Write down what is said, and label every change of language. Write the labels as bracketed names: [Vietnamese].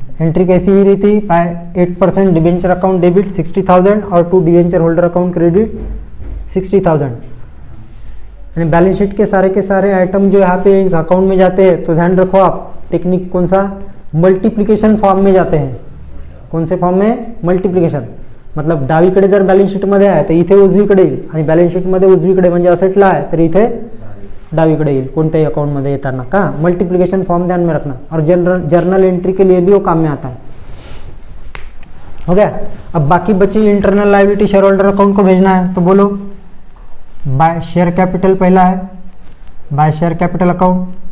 [Hindi] Entry कैसी हुई रही थी, बाय 8% डिबेंचर अकाउंट डेबिट 60,000 और to debenture holder account credit 60,000। यानी बैलेंस शीट के सारे आइटम जो यहाँ पे इस अकाउंट में जाते हैं, तो ध्यान रखो आप, टेक्निक कौन सा, मल्टीप्लिकेशन फॉर्म में जाते हैं। कौन से फॉर्म में, मल्टीप्लिकेशन। [Marathi] मतलब डावीकडे जर बॅलन्स शीटमध्ये आहे तर इथे उजवीकडे येईल, आणि बॅलन्स शीटमध्ये उजवीकडे म्हणजे असेटला आहे तर इथे डावीकडे येईल कोणत्याही अकाउंटमध्ये येताना का। [Hindi] मल्टीप्लिकेशन फॉर्म ध्यान में रखना, और जर्नल एंट्री के लिए भी वो काम में आता है। हो गया। अब बाकी बची internal liability share holder account को भेजना है, तो बोलो बाय शेयर कैपिटल पहला है, बाय शेयर कैपिटल अकाउंट।